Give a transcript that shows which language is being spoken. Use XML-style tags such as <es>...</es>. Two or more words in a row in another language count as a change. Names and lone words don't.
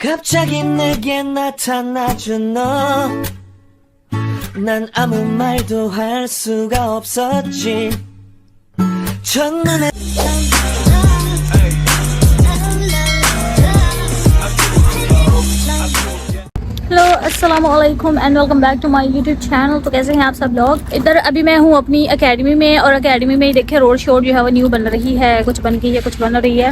<ko>갑자기 내게 나타나준 너. 난 아무 말도 할 수가 없었지. 첫눈에</ko> <en>hello</en> <ar>السلام عليكم</ar> <en>and welcome back to my YouTube channel.</en> <hi>तो कैसे हैं आप सब लोग। इधर अभी मैं हूँ अपनी एकेडमी में और एकेडमी में देखिए</hi> <en>road show</en> <hi>जो है वो न्यू बन रही है, कुछ बन गई है, कुछ बन रही है।</hi>